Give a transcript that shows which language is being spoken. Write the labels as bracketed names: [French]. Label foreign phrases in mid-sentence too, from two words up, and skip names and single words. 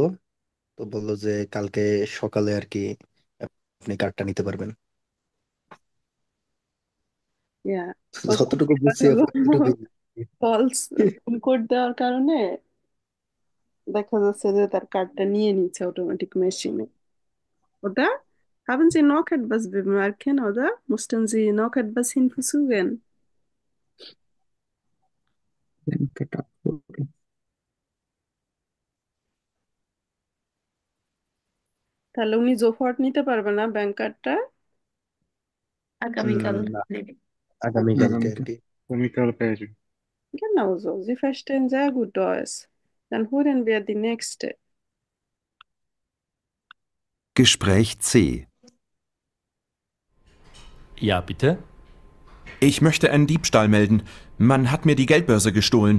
[Bangla] তো বললো যে কালকে সকালে আর কি আপনি কার্ডটা নিতে পারবেন। ইয়া, ওখানে যতটুকু যেটা বুঝছি হলো আপু ততটুকুই। ফলস পিন কোড দেওয়ার কারণে দেখা যাচ্ছে যে তার কার্ডটা নিয়ে নিচ্ছে অটোমেটিক মেশিনে। [German] Oder? Haben Sie noch etwas bemerken, oder? Mussten Sie noch etwas hinzufügen? [Bangla] ব্যাংকে টাকা পড়ে। তাহলে উনি জোফট নিতে পারবে না ব্যাংক কার্ডটা? আগামীকাল না, নেবে। আগামীকালকে আর আগামীকাল। কি। [German] Genau so. Sie verstehen sehr gut Deutsch. Dann hören wir die nächste. Gespräch C. Ja, bitte. Ich möchte einen Diebstahl melden. Man hat mir die Geldbörse gestohlen.